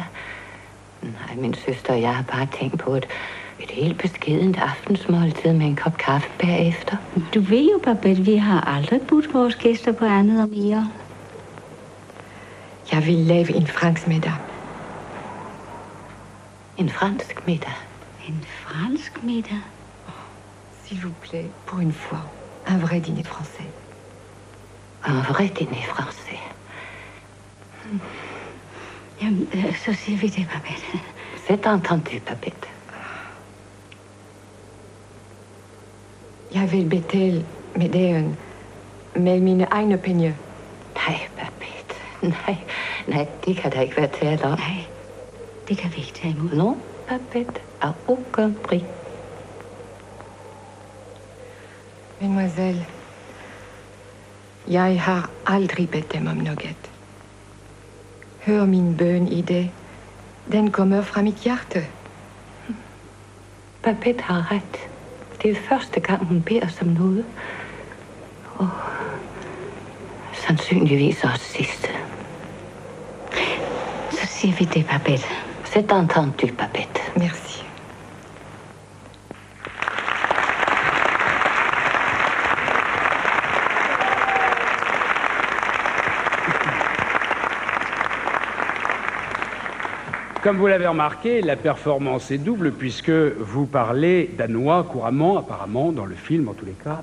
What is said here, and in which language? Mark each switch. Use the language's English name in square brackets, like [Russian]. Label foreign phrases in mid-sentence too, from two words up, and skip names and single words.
[Danish] Nej, min søster og jeg har bare tænkt på et helt beskedent aftensmåltid med en kop kaffe bagefter. Du ved jo, Babette, vi har aldrig budt vores gæster på andet og mere. Jeg vil lave en fransk middag. En fransk middag? En fransk middag? [French] S'il vous plaît, pour une fois, un vrai dîner français. Un vrai dîner français. [Danish] Jamen, så siger vi det, Babette. [French] C'est entendu, Babette. [Danish] Jeg vil betale med dagen med mine egne penge. Nej, Babette. Nej, det kan der ikke være tale om. Nej, det kan vi ikke tage imod. [French] Non, Babette, à aucun prix. [Danish] Mademoiselle, jeg har aldrig bedt dem om noget. Hør min bøn i det. Den kommer fra mit hjerte. Babette har ret. Det er første gang, hun beder os om noget. Og sandsynligvis også sidste. Så siger vi det, Babette. [French] C'est entendu, Babette. Merci. Comme vous l'avez remarqué, la performance est double puisque vous parlez danois couramment, apparemment, dans le film en tous les cas.